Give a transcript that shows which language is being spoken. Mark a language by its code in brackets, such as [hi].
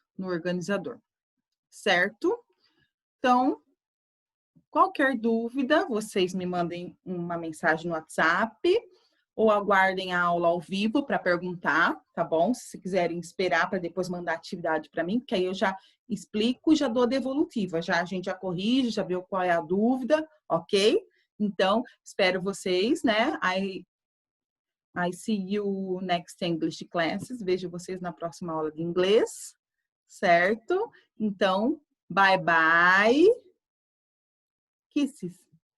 [pt] No organizador, certo? Então, qualquer dúvida, vocês me mandem uma mensagem no WhatsApp ou aguardem a aula ao vivo para perguntar, tá bom? Se quiserem esperar para depois mandar atividade para mim, porque aí eu já explico e já dou a devolutiva. Já a gente já corrige, já viu qual é a dúvida, ok? Então, espero vocês, né? [en] I see you next English classes. [pt] Vejo vocês na próxima aula de inglês, certo? Então, [en] bye bye. Kisses.